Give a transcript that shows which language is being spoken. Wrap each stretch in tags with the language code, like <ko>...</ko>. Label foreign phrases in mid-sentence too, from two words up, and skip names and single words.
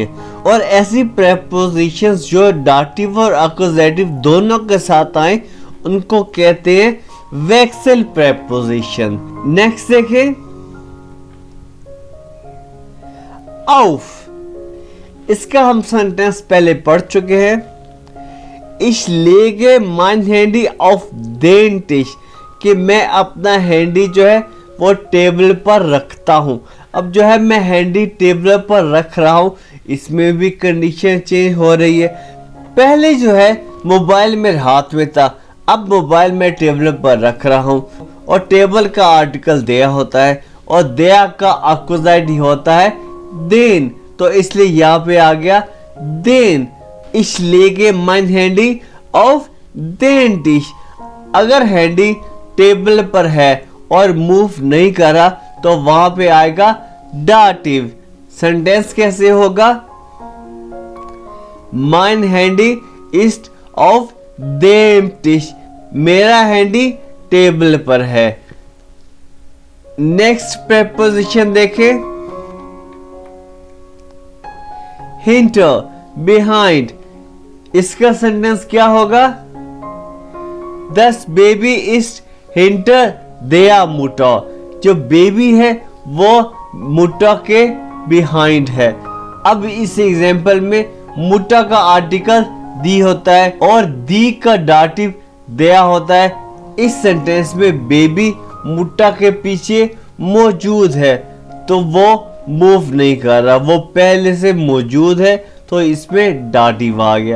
<hi>और ऐसी प्रेपोजिशंस जो डाटिव और अक्यूजेटिव दोनों के साथ आए उनको कहते हैं वेक्सल प्रेपोजिशन। नेक्स्ट देखें, auf। इसका हम सेंटेंस पहले पढ़ चुके हैं।</hi> <de>Ich lege mein Handy auf den Tisch,</de> <hi>कि मैं अपना हैंडी जो है वो टेबल पर रखता हूँ। अब जो है मैं हैंडी टेबल पर रख रहा हूँ, इसमें भी</hi> <en>condition change</en> <hi>हो रही है। पहले जो है मोबाइल मेरे हाथ में था, अब मोबाइल मैं टेबल पर रख रहा हूँ और टेबल का आर्टिकल दिया होता है और दिया का अक्यूजेटिव होता है देन। तो इसलिए यहाँ पे आ गया देन।</hi> <de>Ich lege mein Handy auf den Tisch।</de> <hi>अगर हैंडी टेबल पर है और मूव नहीं करा तो वहां पे आएगा डाटिव। सेंटेंस कैसे होगा?</hi> <de>Mein Handy ist auf dem Tisch,</de> <hi>मेरा हैंडी टेबल पर है। नेक्स्ट प्रेपोजिशन देखें, hinter, behind। इसका सेंटेंस क्या होगा?</hi> <de>Das Baby ist hinter der Mutter।</de> <hi>जो बेबी है वो मुट्टा के बिहाइंड है। अब इस एग्जाम्पल में मुट्टा का आर्टिकल दी होता है और दी का डाटिव दिया होता है। इस सेंटेंस में बेबी मुट्टा के पीछे मौजूद है तो वो मूव नहीं कर रहा, वो पहले से मौजूद है तो इसमें डाटिव आ गया।</hi>